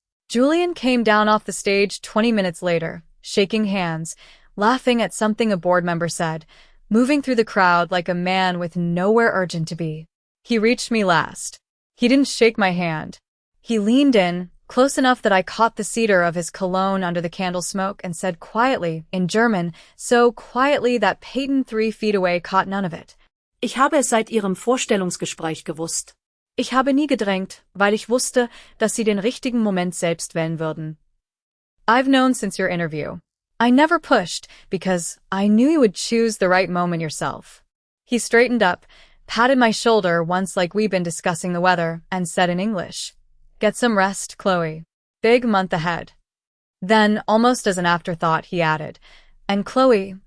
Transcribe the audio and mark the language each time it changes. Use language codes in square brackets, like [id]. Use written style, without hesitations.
[en] Julian came down off the stage 20 minutes later, shaking hands, laughing at something a board member said, moving through the crowd like a man with nowhere urgent to be. He reached me last. He didn't shake my hand. He leaned in, close enough that I caught the cedar of his cologne under the candle smoke, and said quietly, in German, so quietly that Peyton 3 feet away caught none of it. [de] Ich habe es seit Ihrem Vorstellungsgespräch gewusst. Ich habe nie gedrängt, weil ich wusste, dass Sie den richtigen Moment selbst wählen würden. [en] I've known since your interview. I never pushed, because I knew you would choose the right moment yourself. He straightened up, patted my shoulder once like we'd been discussing the weather, and said in English, "Get some rest, Chloe. Big month ahead." Then, almost as an afterthought, he added, "And Chloe,